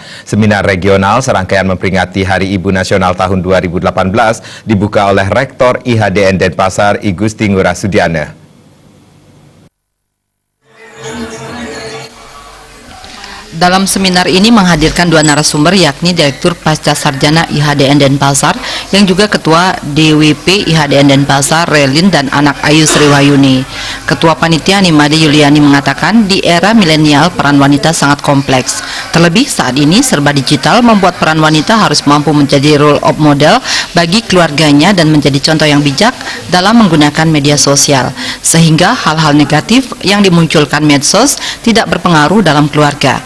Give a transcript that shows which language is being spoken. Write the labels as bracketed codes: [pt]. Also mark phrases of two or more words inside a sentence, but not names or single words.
[id] Seminar regional serangkaian memperingati Hari Ibu Nasional tahun 2018 dibuka oleh Rektor IHDN Denpasar I Gusti Ngurah Sudiana. Dalam seminar ini menghadirkan dua narasumber, yakni Direktur Pasca Sarjana IHDN Denpasar yang juga Ketua DWP IHDN Denpasar Relin dan anak Ayu Sriwayuni. Ketua Panitia Nimade Yuliani mengatakan di era milenial peran wanita sangat kompleks. Terlebih saat ini serba digital membuat peran wanita harus mampu menjadi [en] role of model [id] bagi keluarganya dan menjadi contoh yang bijak dalam menggunakan media sosial, sehingga hal-hal negatif yang dimunculkan medsos tidak berpengaruh dalam keluarga.